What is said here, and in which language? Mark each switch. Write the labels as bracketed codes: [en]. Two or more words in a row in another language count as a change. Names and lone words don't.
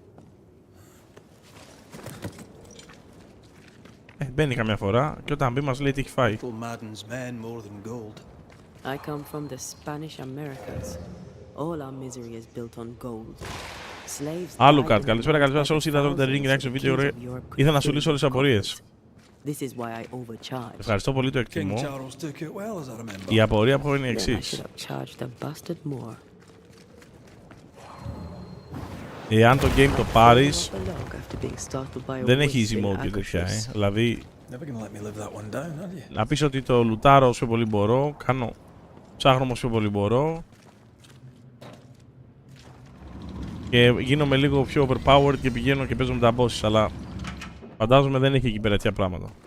[el] Μπαίνει καμιά φορά και όταν μπει μας λέει τι έχει φάει. [en] I come from the Spanish Americas. All our misery is built on gold. Slaves. Alucard, [el] καλησπέρα σε όσους είδατε το Ring Reaction βίντεο. Ήθελα να σου λύσω όλες τις απορίες. Ευχαριστώ πολύ, το εκτιμώ. Η απορία που είναι η εξής. Εάν το game το πάρεις, δεν έχει [en] easy mode [el] και τέτοια, δηλαδή να πεις ότι το λουτάρω όσο πολύ μπορώ, ψάχνω όσο πολύ μπορώ και γίνομαι λίγο πιο overpowered και πηγαίνω και παίζω με τα bosses, αλλά φαντάζομαι δεν έχει εκεί πέρα τέτοια πράγματα.